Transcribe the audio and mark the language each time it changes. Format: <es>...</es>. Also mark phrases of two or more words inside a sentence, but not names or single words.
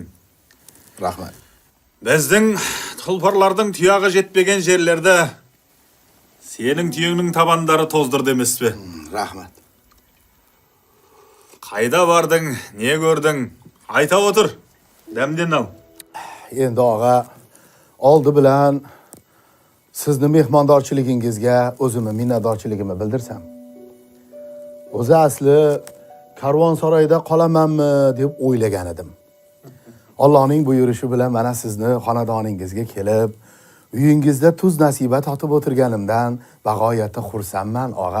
<kk>Рахмет. Біздің тұлпарлардың тұяғы жетпеген жерлерді сенің түйеңнің табандары тоздырды емес пе? Рахмет. Қайда бардың, не көрдің? Айта отыр, дәмден ал.</kk> <uz>Endi ağa, oldi bilan sizni mehmondorchiligingizga o'zimni minnatdorchiligimni bildirsam. O'zi asli karvonsaroyda qolamanmi deb o'ylagan edim. Allohning buyurishi bilan mana sizni xonadoningizga kelib, uyingizda tuz nasiba totib o'tirganimdan bag'oyatda xursandman, og'a.</uz>